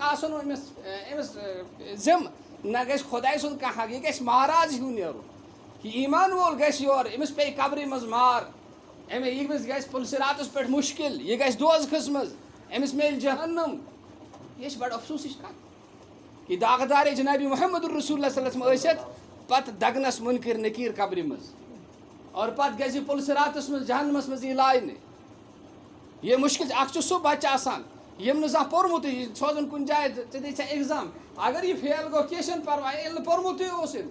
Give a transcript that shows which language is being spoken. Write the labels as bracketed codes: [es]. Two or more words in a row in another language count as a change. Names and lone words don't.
[ks] آسُن أمِس ذِمہٕ نہ گژھِ خۄداے سُنٛد کانٛہہ حق یہِ گژھِ مہراز ہیوٗ نیرُن کہِ ایٖمان وول گژھِ یورٕ أمِس پیٚیہِ قبرِ منٛز مار أمِس گژھِ پُلسِراتَس پٮ۪ٹھ مُشکِل یہِ گژھِ دوزخَس منٛز أمِس میلہِ جہنم یہِ چھِ بَڑٕ افسوٗسٕچ کَتھ کہِ داغدارے جِنابِ محمد [ar] رسول اللہ صلی اللہ علیہ وسلم [ks] ٲسِتھ پتہٕ دگنَس مُنکِر نٔکیٖر قبرِ منٛز اور پتہٕ گژھِ یہِ پُلسِراتَس منٛز جہنمَس منٛز یی لاینہٕ یہِ مُشکِل اکھ چھُ سُہ بَچہٕ آسان ییٚمۍ نہٕ زانٛہہ پوٚرمُتٕے یہِ سوزُن کُنہِ جایہِ ژٕ دِ ژےٚ ایٚگزام اگر یہِ فیل گوٚو کینٛہہ چھُنہٕ پرواے ییٚلہِ نہٕ پوٚرمُتٕے اوس أمۍ